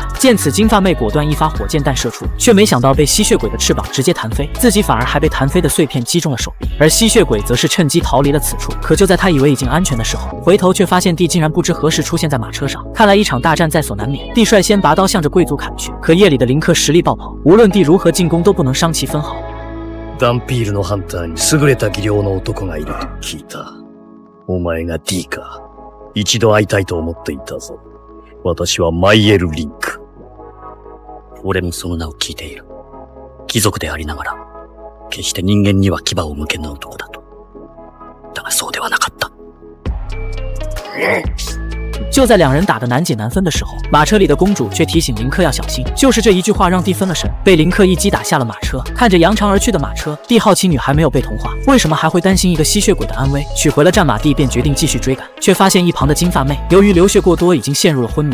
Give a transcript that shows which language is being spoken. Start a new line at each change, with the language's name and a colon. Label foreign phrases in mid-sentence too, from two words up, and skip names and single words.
Chinese: 见此，金发妹果断一发火箭弹射出，却没想到被吸血鬼的翅膀直接弹飞，自己反而还被弹飞的碎片击中了手臂。而吸血鬼则是趁机逃离了此处。可就在他以为已经安全的时候，回头却发现弟竟然不知何时出现在马车上。看来一场大战在所难免，弟率先拔刀向着贵族砍去。可夜里的林克实力爆棚，无论弟如何进攻都不能伤其分毫。
Japanese: ダンピールのハンターに優れた技量の男がいると聞いた。お前が D か。一度会いたいと思っていたぞ。私はマイエル・リンク。俺もその名を聞いている。貴族でありながら、決して人間には牙を向けぬ男だと。だがそうではなかった。
Chinese: 就在两人打得难解难分的时候，马车里的公主却提醒林克要小心。就是这一句话让弟分了神，被林克一击打下了马车。看着扬长而去的马车，弟好奇女孩没有被同化，为什么还会担心一个吸血鬼的安危？取回了战马，弟便决定继续追赶，却发现一旁的金发妹由于流血过多，已经陷入了昏迷。